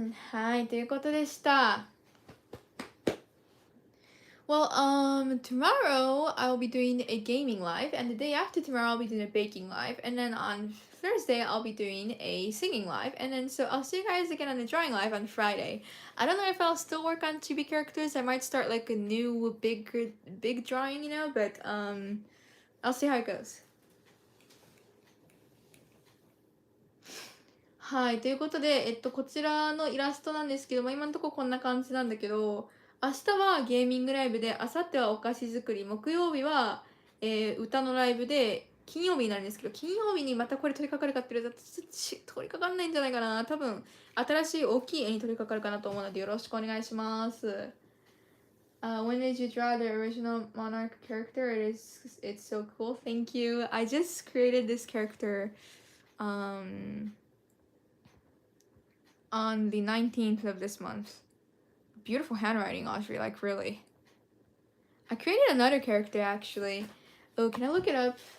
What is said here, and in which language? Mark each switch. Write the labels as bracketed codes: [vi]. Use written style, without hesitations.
[ja] はい、ということでした。 [en] Well, tomorrow I'll be doing a gaming live, and the day after tomorrow I'll be doing a baking live, and then on Thursday I'll be doing a singing live, and then so I'll see you guys again on the drawing live on Friday. I don't know if I'll still work on chibi characters. I might start like a new big drawing, you know, but I'll see how it goes. [ja] はい、ということで、こちらのイラストなんですけども、今のところこんな感じなんだけど、明日はゲーミングライブで、明後日はお菓子作り、木曜日は、歌のライブで、金曜日になるんですけど、金曜日にまたこれ取り掛かるかって言われたら、取り掛かんないんじゃないかな。多分、新しい大きい絵に取り掛かるかなと思うので、よろしくお願いします。 [en] When did you draw the original monarch character? It's so cool. Thank you. I just created this character, on the 19th of this month. Beautiful handwriting, Audrey, like really. I created another character actually. Oh, can I look it up?